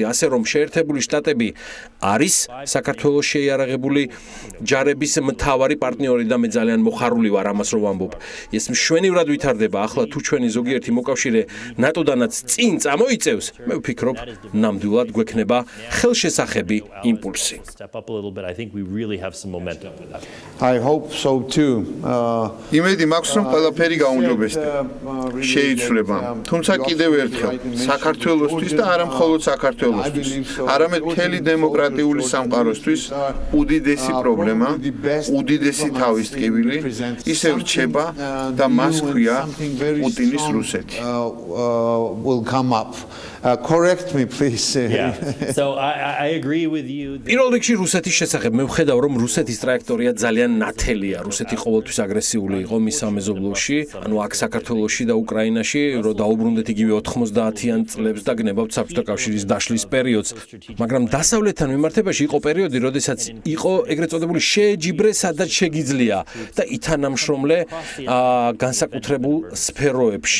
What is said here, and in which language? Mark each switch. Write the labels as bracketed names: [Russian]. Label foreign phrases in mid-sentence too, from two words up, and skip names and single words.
[Georgian] ასე რომ შეერთებული შტატები არის საქართველოს შეიარაღებული ჯარების მთავარი პარტნიორი და მე ძალიან მოხარული ვარ ამას რომ ვამბობ. ეს მშვენივრად ვითარდება. ახლა თუ ჩვენი ზოგიერთი მოკავშირე ნატოდანაც წინ წამოიწევს, მე ვფიქრობ, ნამდვილად გვექნება ხელშესახები იმპულსი. [English] I hope so too. [Georgian] იმედი მაქვს რომ ყველაფერი გაუმჯობესდება. შეიცვლება. თუმცა კიდევ ერთხელ, საქართველოსთვის და არა მხოლოდ საქართველოსთვის, არამედ მთელი დემოკრატიული სამყაროსთვის უდიდესი პრობლემა, უდიდესი თავის ტკივილი ისევ რჩება და მას ჰქვია პუტინის რუსეთი. [English] Correct me please. So I agree with you. [Georgian] პირველ რიგში რუსეთის შესახებ მე ვხედავ რომ რუსეთის ტრაექტორია ძალიან ნათელია. რუსეთი ყოველთვის აგრესიული იყო მის სამეზობლოში, ანუ აქ საქართველოში და უკრაინაში, რომ დაუბრუნდეთ იგივე 90-იან წლებს და გნებავთ საბჭოთა კავშირის დაშლის პერიოდს. მაგრამ დასავლეთთან მიმართებაში იყო პერიოდი, როდესაც იყო ეგრეთ წოდებული შეეჯიბრე, სადაც შეგიძლია და ითანამშრომლე განსაკუთრებულ სფეროებში.